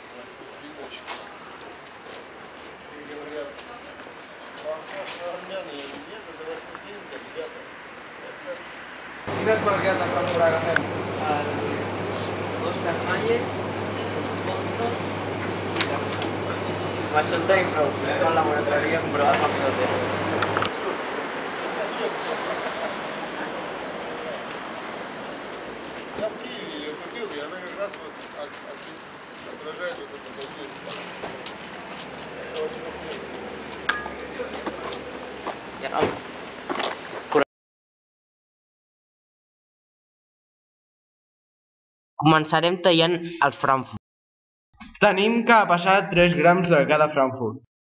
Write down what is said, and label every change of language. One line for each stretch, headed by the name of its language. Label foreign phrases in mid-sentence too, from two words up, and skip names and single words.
Catalan: Quines marques de Frankfurt agafem? Oscar Mayer, Thompson i Frankfurt. Això en tenim prou. Anem al laboratori a comprovar quan midó tenen.
Russian: Я в Киеве ее купил, и она как раз вот отражает вот это воздействие.
Catalan: Començarem tallant el Frankfurt. Tenim que passar 3 grams de cada Frankfurt.